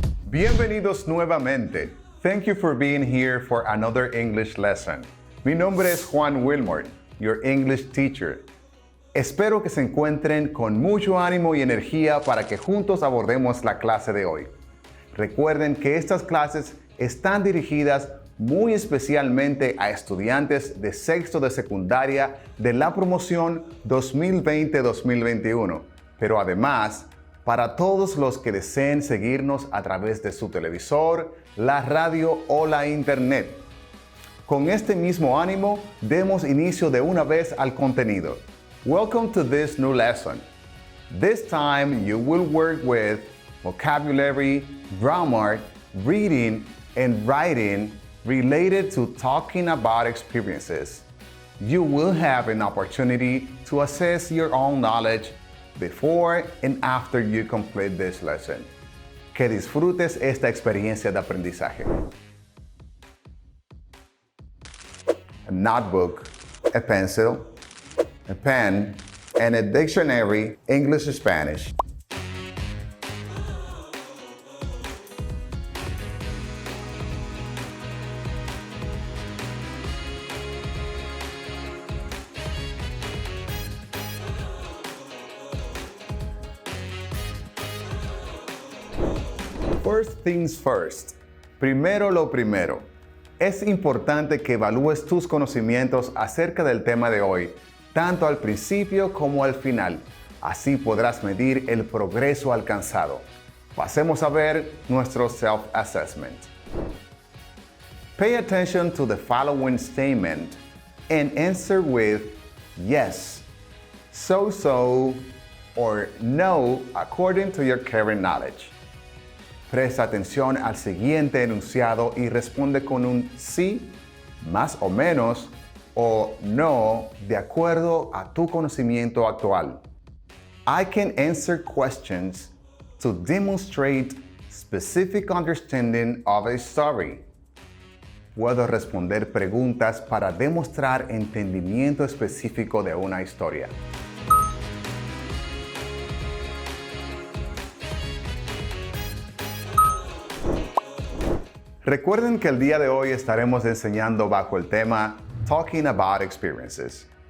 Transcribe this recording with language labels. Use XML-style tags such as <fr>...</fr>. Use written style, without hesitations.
<es>Bienvenidos nuevamente.</es> <en>Thank you for being here for another English lesson.</en> <es>Mi nombre es Juan Wilmore,</es> <en>your English teacher.</en> <es>Espero que se encuentren con mucho ánimo y energía para que juntos abordemos la clase de hoy. Recuerden que estas clases están dirigidas muy especialmente a estudiantes de sexto de secundaria de la promoción 2020-2021, pero además para todos los que deseen seguirnos a través de su televisor, la radio o la internet. Con este mismo ánimo, demos inicio de una vez al contenido.</es> <en>Welcome to this new lesson. This time you will work with vocabulary, grammar, reading, and writing related to talking about experiences. You will have an opportunity to assess your own knowledge before and after you complete this lesson.</en> <es>Que disfrutes esta experiencia de aprendizaje.</es> <en>A notebook, a pencil, a pen, and a dictionary, English-Spanish. First things first.</en> <es>Primero lo primero. Es importante que evalúes tus conocimientos acerca del tema de hoy, tanto al principio como al final. Así podrás medir el progreso alcanzado. Pasemos a ver nuestro self-assessment.</es> <en>Pay attention to the following statement and answer with yes, so, or no according to your current knowledge.</en> <es>Presta atención al siguiente enunciado y responde con un sí, más o menos, o no, de acuerdo a tu conocimiento actual.</es> <en>I can answer questions to demonstrate specific understanding of a story.</en> <es>Puedo responder preguntas para demostrar entendimiento específico de una historia. Recuerden que el día de hoy estaremos enseñando bajo el tema Talking About Experiences.</es>